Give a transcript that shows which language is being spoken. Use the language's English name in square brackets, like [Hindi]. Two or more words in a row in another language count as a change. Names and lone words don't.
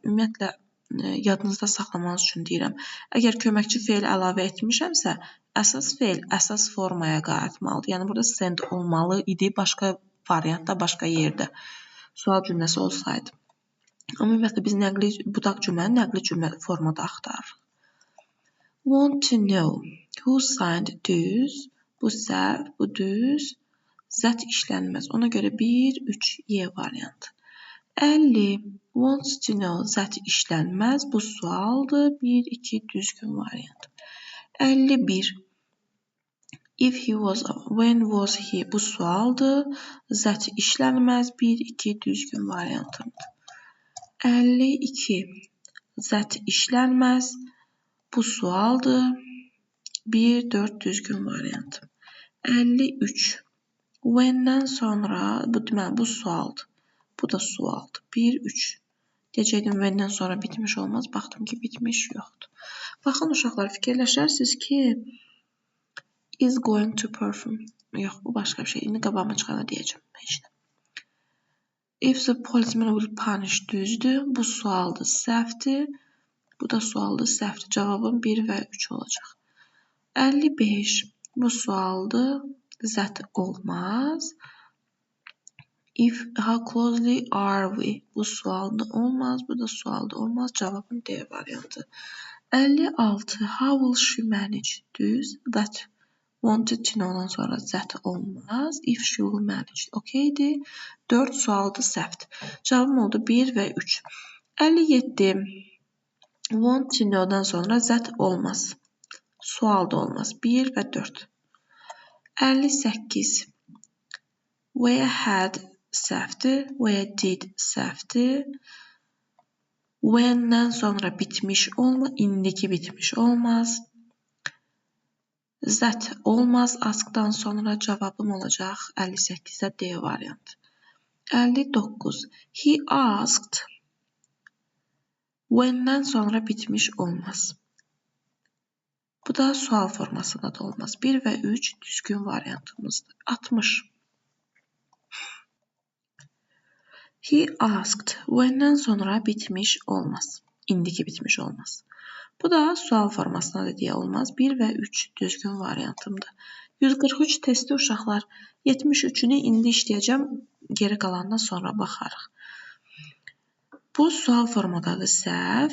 [Azerbaijani] Ümumiyyətlə yadınızda saxlamanız üçün deyirəm. Əgər köməkçi feil əlavə etmişəmsə, əsas feil əsas formaya qayıtmalıdır. Yəni burada send olmalı idi, başqa variantda, başqa yerdə. Sual cümləsi olsaydı. Amma ümumiyyətlə biz budaq cümləni nəqli cümlə formada axtarırıq. [English] Want to know who signed [Azerbaijani] düz, bu səhv, bu düz, zət işlənməz. Ona görə 1, 3, Y variantı. 50. [English] Wants to know [Azerbaijani] zət işlənməz, bu sualdır. 1, 2, düzgün variant. 51. [English] If he was, when was he, [Azerbaijani] bu sualdır. Zət işlənməz. 1, 2, düzgün variantımdır. 52. Zət işlənməz. Bu sualdır. 1, 4 düzgün variantım. 53. When-dən sonra, bu sualdır. Bu da sualdır. 1, 3. Deyəcəkdim, when-dən sonra bitmiş olmaz. Baxdım ki, bitmiş yoxdur. Baxın, uşaqlar, fikirləşərsiniz ki, [English] is going to perfume. [Azerbaijani] Yox, bu başqa bir şey. İndi qabağıma çıxana deyəcəm. Heç nə. [English] If the policeman will punish düzdür. [Azerbaijani] Bu sualdır, səhvdir. Bu da sualdır, səhvdir. Cavabım 1 və 3 olacaq. 55. Bu sualdır, zət olmaz. [English] If, how closely are we? [Azerbaijani] Bu sualda olmaz, bu da sualda olmaz. Cavabım D variantı. 56. [English] How will she manage? Düz. That wanted to know-dan [Azerbaijani] sonra zət olmaz. [English] If she will manage. [Azerbaijani] Okeydir. 4 sualda səhvdir. Cavabım oldu 1 və 3. 57. [English] Want to know- [Azerbaijani] dan sonra zət olmaz. Sualda olmaz. 1 və 4. 58. [English] Where had [Azerbaijani] səhvdir. [English] Where did [Azerbaijani] səhvdir. When-dən sonra bitmiş olmaz. İndiki bitmiş olmaz. Zət olmaz. Askdan sonra cavabım olacaq 58-də D variantı. 59. [English] He asked. [Azerbaijani] When-dən sonra bitmiş olmaz. Bu da sual formasında da olmaz. 1 və 3 düzgün variantımızdır. 60. [English] He asked. [Azerbaijani] When-dən sonra bitmiş olmaz. İndiki bitmiş olmaz. Bu da sual formasında da deyə olmaz. 1 və 3 düzgün variantımdır. 143 testi uşaqlar. 73-ünü indi işləyəcəm. Geri qalandan sonra baxarıq. Bu sual formadadır, səhv.